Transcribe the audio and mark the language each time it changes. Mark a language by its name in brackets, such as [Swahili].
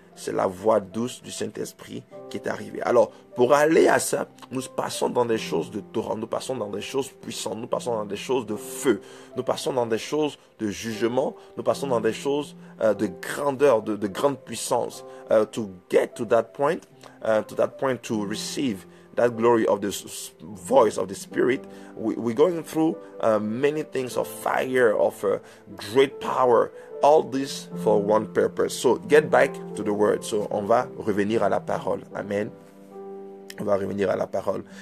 [French] c'est la voix douce du Saint-Esprit qui est arrivée. Alors, pour aller à ça, nous passons dans des choses de torrent, nous passons dans des choses puissantes, nous passons dans des choses de feu, nous passons dans des choses de jugement, nous passons dans des choses de grandeur, de grande puissance. [English] To get to that point to receive that glory of the voice of the Spirit, we're going through many things of fire, of great power, all this for one purpose. So get back to the word. [French] So on va revenir à la parole. Amen. On va revenir à la parole.